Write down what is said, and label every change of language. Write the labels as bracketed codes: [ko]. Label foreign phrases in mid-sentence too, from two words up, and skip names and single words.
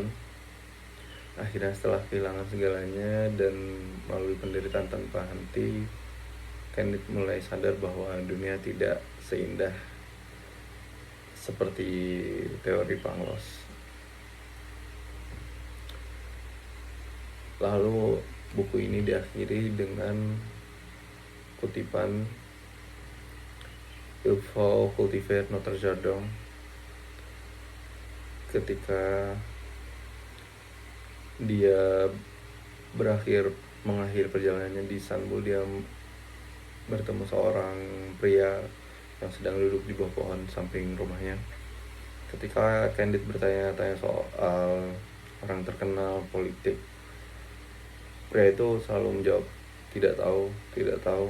[id] Akhirnya setelah kehilangan segalanya dan melalui penderitaan tanpa henti, Candide mulai sadar bahwa dunia tidak seindah seperti teori Pangloss. Lalu buku ini diakhiri dengan kutipan [fr] Il faut cultiver notre jardin. [id] Ketika dia mengakhiri perjalanannya di Istanbul, dia bertemu seorang pria yang sedang duduk di bawah pohon samping rumahnya. Ketika Candide bertanya-tanya soal orang terkenal politik, pria itu selalu menjawab, tidak tahu.